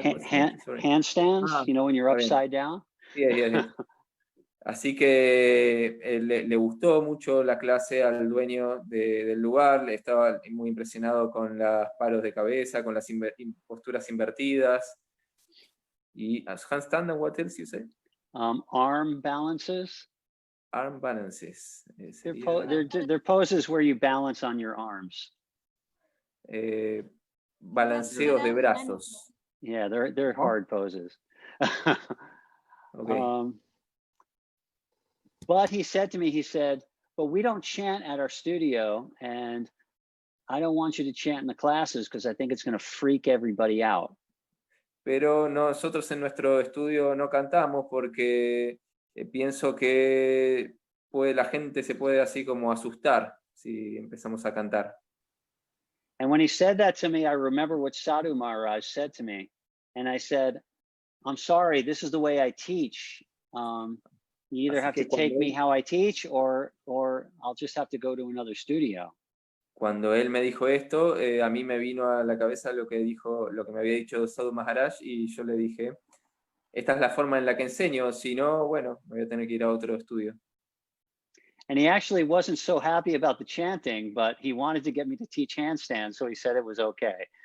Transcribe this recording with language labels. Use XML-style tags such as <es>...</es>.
<en>Handstands, you know, when you're upside down. Yeah.</en> <es>Así que le gustó mucho la clase al dueño del lugar, estaba muy impresionado con los paros de cabeza, con las posturas invertidas. Y</es> <en>handstand, and what else you say? Arm balances. Arm balances. They're poses where you balance on your arms.</en> <es>Balanceos de brazos.</es> <en>Yeah, they're hard poses. Okay. But he said to me, but we don't chant at our studio, and I don't want you to chant in the classes because I think it's going to freak everybody out.</en> <es>Pero nosotros en nuestro estudio no cantamos porque pienso que la gente se puede así como asustar si empezamos a cantar.</es> <en>And when he said that to me, I remember what Sadhu Maharaj said to me. And I said, I'm sorry, this is the way I teach. You either have to take me how I teach or I'll just have to go to another studio.</en> <es>Cuando él me dijo esto, a mí me vino a la cabeza lo que me había dicho Sadhu Maharaj, y yo le dije, esta es la forma en la que enseño, si no, bueno, me voy a tener que ir a otro estudio.</es> <en>And he actually wasn't so happy about the chanting, but he wanted to get me to teach handstands, so he said it was okay.</en>